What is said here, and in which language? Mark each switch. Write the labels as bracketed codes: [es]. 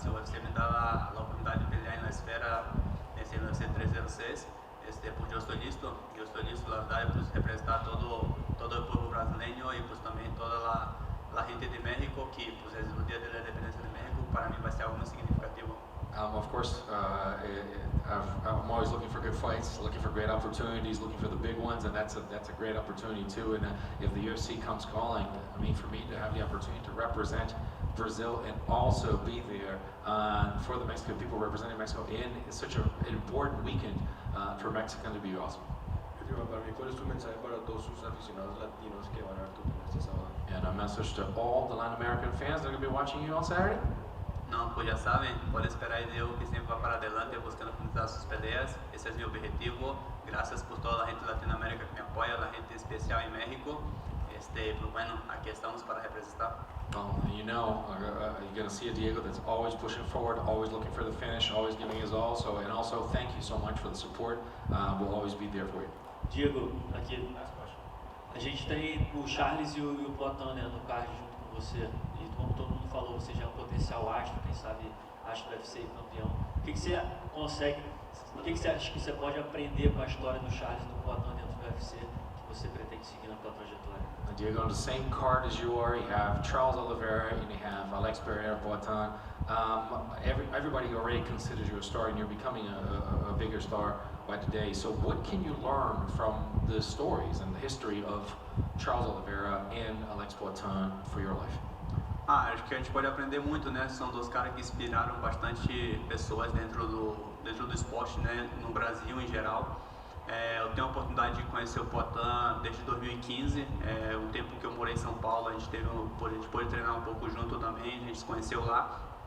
[es] Si UFC me da la oportunidad de pelear en la esfera, en el UFC 306, pues yo estoy listo, la verdad, pues representar todo el pueblo brasileño y pues también toda la gente de México, que pues es el día de la independencia de México, para mí va a ser algo muy significativo. [en] Of course, I'm always looking for good fights, looking for great opportunities, looking for the big ones, and that's a great opportunity too. And if the UFC comes calling, for me to have the opportunity to represent Brazil and also be there for the Mexican people, representing Mexico in such an important weekend for Mexico, to be awesome. [es] Para mí, ¿cuál es tu mensaje para todos sus aficionados latinos que van a ver tu pelea este sábado? [en] And a message to all the Latin American fans that are going to be watching you on Saturday? [es] No, pues ya saben, pueden esperar de yo que siempre va para adelante buscando finalizar sus peleas. Ese es mi objetivo. Gracias por toda la gente de Latinoamérica que me apoya, la gente especial en México. Pues bueno, aquí estamos para representar. [en] Well, you're going to see a Diego that's always pushing forward, always looking for the finish, always giving his all. And also, thank you so much for the support. We'll always be there for you. [pt] Diego, aqui, a gente tem o Charles e o Platão, né, no card junto com você. E como todo mundo falou, você já é um potencial astro, quem sabe astro do UFC campeão. O que você consegue, o que você acha que você pode aprender com a história do Charles e do Platão dentro do UFC que você pretende seguir na tua trajetória? [en] Diego, on the same card as you are, you have Charles Oliveira and you have Alex Pereira Boitan. Everybody already considers you a star, and you're becoming a bigger star. by today. So what can you learn from the stories and the history of Charles Oliveira and Alex Poitin for your life? [pt] Acho que a gente pode aprender muito, né? São dois caras que inspiraram bastante pessoas dentro do esporte, né? No Brasil em geral. Eu tenho a oportunidade de conhecer o Poitin desde 2015, o tempo que eu morei em São Paulo, a gente pôde treinar um pouco junto também, a gente se conheceu lá.